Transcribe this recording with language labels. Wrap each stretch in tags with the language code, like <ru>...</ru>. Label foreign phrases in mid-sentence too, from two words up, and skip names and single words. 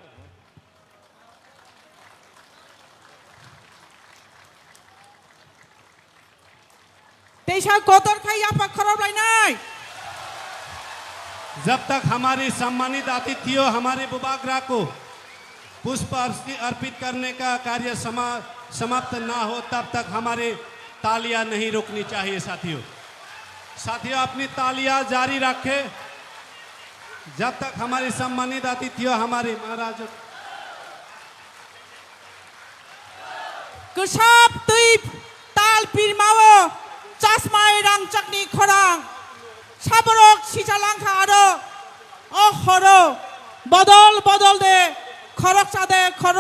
<hi>जब तक हमारी सम्मानित अतिथियों हमारे बुबागुरा को पुष्प अर्पित करने का कार्य समाप्त ना हो तब तक हमारे तालियां नहीं रुकनी चाहिए। साथियों अपनी तालियां जारी रखें जब तक हमारे सम्मानित अतिथियों हमारे महाराज</hi> <trp>Kusap tuip tal pirmawo chasmai rang chakni khorang saborok sijalangkha aro ohoro bodol de khorok sade khorok</trp>